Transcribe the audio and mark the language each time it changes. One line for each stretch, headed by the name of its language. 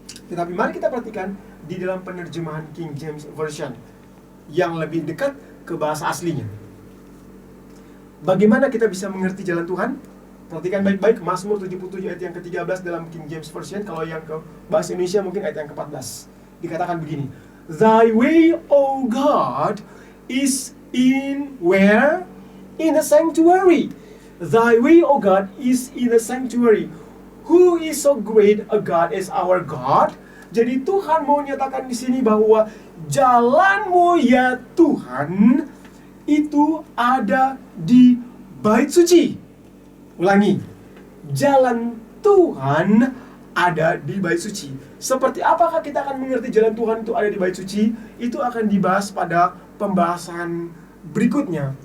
Indonesian: Tetapi mari kita perhatikan di dalam penerjemahan King James Version yang lebih dekat ke bahasa aslinya. Bagaimana kita bisa mengerti jalan Tuhan? Perhatikan baik-baik, Mazmur 77 ayat yang ke-13 dalam King James Version. Kalau yang ke bahasa Indonesia mungkin ayat yang ke-14. Dikatakan begini,
English: Thy way, O God, is in where? In the sanctuary. Thy way, O God, is in the sanctuary. Who is so great a God as our God?
Indonesian: Jadi Tuhan mau nyatakan di sini bahwa jalanmu ya Tuhan itu ada di bait suci. Ulangi, jalan Tuhan ada di bait suci. Seperti apakah kita akan mengerti jalan Tuhan itu ada di bait suci? Itu akan dibahas pada pembahasan berikutnya.